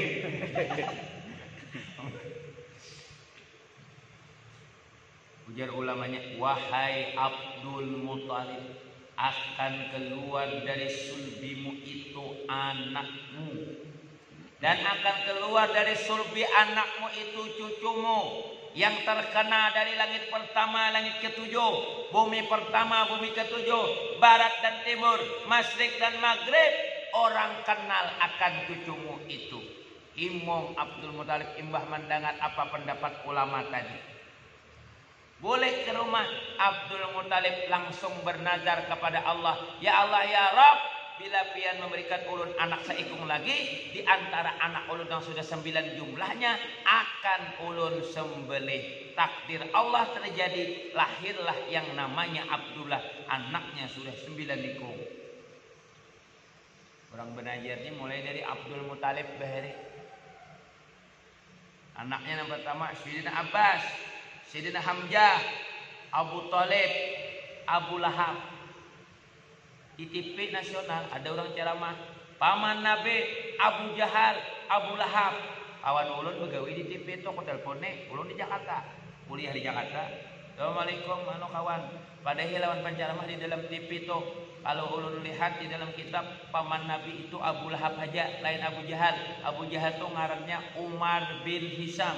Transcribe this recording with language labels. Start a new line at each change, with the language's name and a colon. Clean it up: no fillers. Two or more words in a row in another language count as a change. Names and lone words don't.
Indonesian: Ujar ulamanya, wahai Abdul Muthalib, akan keluar dari sulbimu itu anakmu, dan akan keluar dari sulbi anakmu itu cucumu, yang terkena dari langit pertama, langit ketujuh, bumi pertama, bumi ketujuh, barat dan timur, masyrik dan maghrib.
Banjar: Orang kenal akan cucumu itu. Imam Abdul Muthalib imbah mendengar apa pendapat ulama tadi.
Indonesian: Boleh ke rumah Abdul Muthalib langsung bernazar kepada Allah.
Arabic: يا الله يا رب,
Banjar: bila pian memberikan ulun anak seikung lagi, di antara anak ulun yang sudah 9 jumlahnya, akan ulun sembelih. Takdir Allah terjadi, lahirlah yang namanya Abdullah, anaknya sudah 9 ikung. Orang benajarnya mulai dari Abdul Muthalib Bahari.
Indonesian: Anaknya yang pertama Sayyidina Abbas, Sayyidina Hamzah, Abu Thalib, Abu Lahab. Di TV nasional ada orang ceramah, paman Nabi Abu Jahal, Abu Lahab.
Banjar: Awan ulun begawi di TV itu, aku teleponnya, ulun di Jakarta, kuliah di Jakarta. Assalamualaikum anu kawan. Padahal lawan penceramah di dalam TV tuh kalau ulun lihat di dalam kitab paman Nabi itu Abu Lahab aja, lain Abu Jahal. Abu Jahal tuh ngarannya Umar bin Hisam.